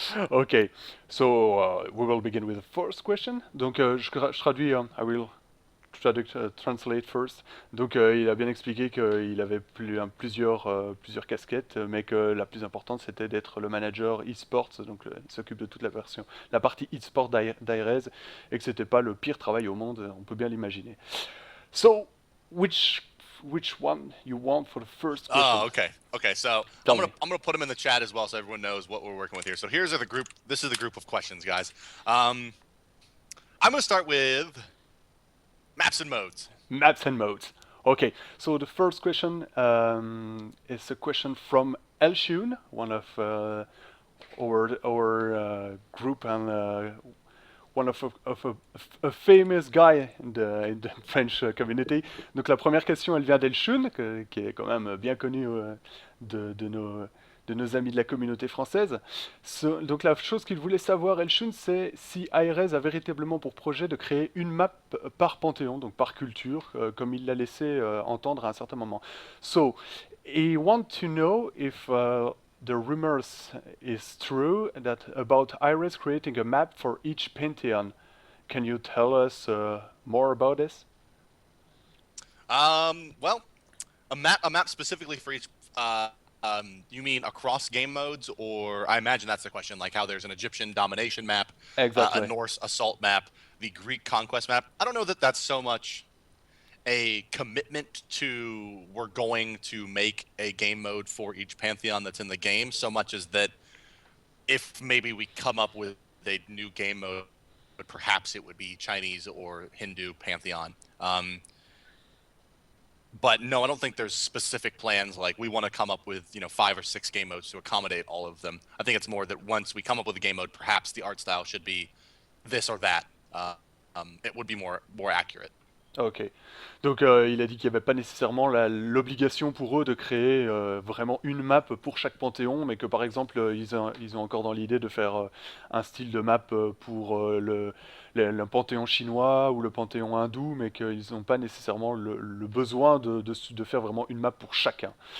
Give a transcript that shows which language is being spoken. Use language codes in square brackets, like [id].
[en] Okay, so we will begin with the first question. [fr] Donc je traduis, [en] I will translate first. [fr] Donc il a bien expliqué qu'il avait plusieurs casquettes, mais que la plus importante c'était d'être le manager e-sports, donc il s'occupe de toute la partie e-sport d'Hi-Rez, et que c'était pas le pire travail au monde, on peut bien l'imaginer. [en] So, which which one you want for the first question? Oh, okay. Okay, so I'm Tell gonna me. I'm gonna put them in the chat as well, so everyone knows what we're working with here. So here's the group. This is the group of questions, guys. I'm gonna start with maps and modes. Maps and modes. Okay, so the first question is a question from Elshun, one of our group and one of a famous guy in the French community. [fr] Donc la première question, elle vient d'Elshun, qui est quand même bien connu de nos amis de la communauté française. Donc la chose qu'il voulait savoir, Elshun, c'est si Hi-Rez a véritablement pour projet de créer une map par panthéon, donc par culture, comme il l'a laissé entendre à un certain moment. [en] So, he want to know if the rumors is true that about Hi-Rez creating a map for each pantheon. Can you tell us more about this? Well, a map specifically for each. You mean across game modes, or I imagine that's the question, like how there's an Egyptian domination map, a Exactly. Norse assault map, the Greek conquest map. I don't know that that's so much a commitment to we're going to make a game mode for each pantheon that's in the game, so much as that if maybe we come up with a new game mode, perhaps it would be Chinese or Hindu pantheon. But no, I don't think there's specific plans like we want to come up with 5 or 6 game modes to accommodate all of them. I think it's more that once we come up with a game mode, perhaps the art style should be this or that. It would be more accurate. Ok. [fr] Donc il a dit qu'il n'y avait pas nécessairement l'obligation pour eux de créer vraiment une map pour chaque panthéon, mais que par exemple ils ont encore dans l'idée de faire un style de map pour le panthéon chinois ou le panthéon hindou, mais qu'ils n'ont pas nécessairement le besoin de faire vraiment une map pour chacun.